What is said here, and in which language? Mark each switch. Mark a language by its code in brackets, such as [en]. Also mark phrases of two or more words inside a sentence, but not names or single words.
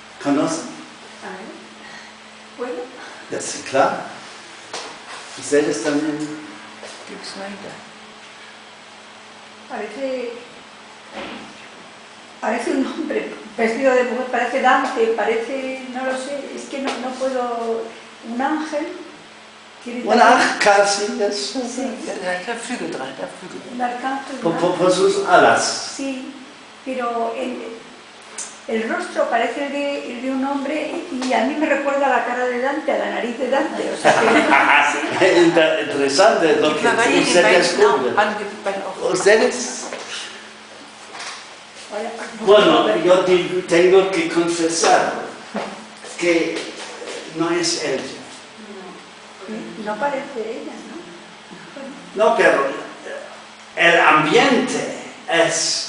[es] ¿Conocen? A ver, ¿puedo? Ja, sí, claro. ¿Ustedes también? [de] Gib's weiter. [es] Parece un hombre vestido de mujer, parece Dante, parece, no lo sé, es que no puedo, un ángel. Bueno, casi eso. Sí, [de] Der Flügel dran, der Flügel. [es] un arcángel. Por sus alas. Sí, pero el rostro parece el de un hombre y a mí me recuerda a la cara de Dante, a la nariz de Dante. O sea que, sí. Interesante lo que [de] Mittlerweile die [es] usted [de] beiden [es] descubre. [de] auch beiden auch. [es] ¿Ustedes? Vaya, Bueno, yo tengo que confesar que no es ella. no parece ella, ¿no? No, pero el ambiente es